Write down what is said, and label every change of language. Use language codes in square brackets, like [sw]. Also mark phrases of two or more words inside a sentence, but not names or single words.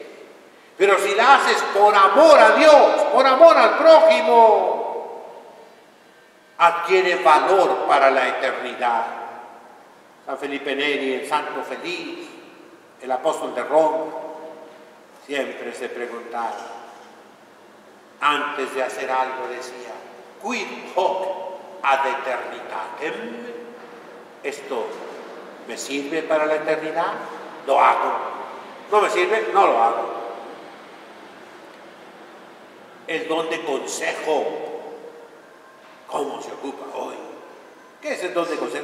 [es] Pero si la haces por amor a Dios, por amor al prójimo, adquiere valor para la eternidad. San Felipe Neri, el santo feliz, el apóstol de Roma, siempre se preguntaba, antes de hacer algo decía, [la] quid hoc ad eternitatem? [es] ¿Esto me sirve para la eternidad? Lo hago. ¿No me sirve? No lo hago. El don de consejo, ¿cómo se ocupa hoy? ¿Qué es el don de consejo?